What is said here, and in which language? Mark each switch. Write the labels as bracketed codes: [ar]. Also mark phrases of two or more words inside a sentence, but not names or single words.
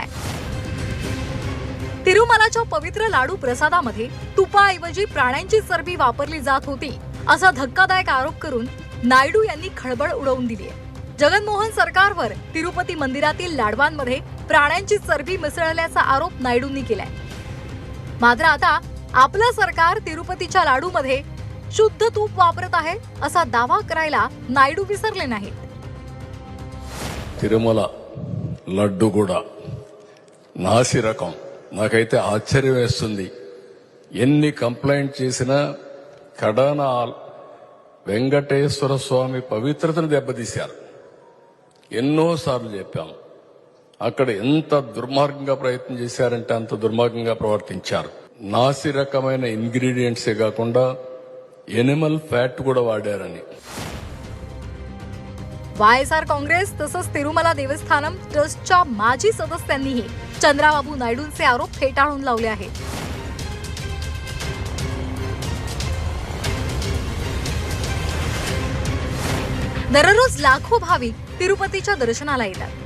[mr] तिरुमलाच्या पवित्र लाडू प्रसादामध्ये तुपाऐवजी प्राण्यांची चरबी वापरली जात होती असा धक्कादायक आरोप करून नायडू यांनी खळबळ उडवून दिली आहे। जगनमोहन सरकारवर तिरुपती मंदिरातील लाडवांमध्ये प्राण्यांची चरबी मिसळल्याचा आरोप नायडूंनी केलाय। मात्र आता आपलं सरकार तिरुपतीच्या लाडूमध्ये शुद्ध तूप वापरत आहे असा दावा करायला नायडू विसरले नाहीत। [te] తిరుమల లడ్డు కూడా నాసి రకం నాకైతే ఆశ్చర్యం వేస్తుంది। ఎన్ని కంప్లైంట్ చేసినా కడాన వెంకటేశ్వర స్వామి పవిత్రతను దెబ్బతీశారు। ఎన్నోసార్లు చెప్పాం, అక్కడ ఎంత దుర్మార్గంగా ప్రయత్నం చేశారంటే అంత దుర్మార్గంగా ప్రవర్తించారు। నాసి రకమైన ఇంగ్రీడియంట్సే కాకుండా [en] animal fat [te] కూడా వాడారని। [mr] YSR काँग्रेस तसंच तिरुमला देवस्थानम ट्रस्टच्या माजी सदस्यांनीही चंद्राबाबू नायडूंचे आरोप फेटाळून लावले आहेत। दररोज लाखो भाविक तिरुपतीच्या दर्शनाला येतात।